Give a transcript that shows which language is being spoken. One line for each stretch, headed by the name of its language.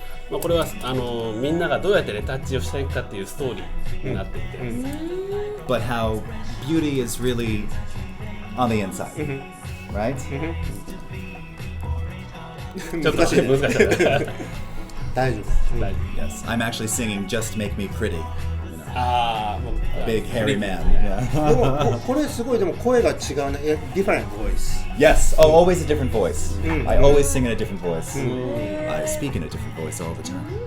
Japanese: まあこれはみんながどうやってレタッチをしていくかっていうストーリーになっていて、
English: But how beauty is really on the inside, right?
Japanese: ちょっと難しい。大丈夫。
English: Yes, I'm actually singing "Just Make Me Pretty."
Japanese: ああ、もう
English: Big hairy man.
Japanese: でもこれすごいでも声が違うね。
English: Different voice. Yes. Oh, always a different voice. I always sing in a different voice. I speak in a different voice all the time.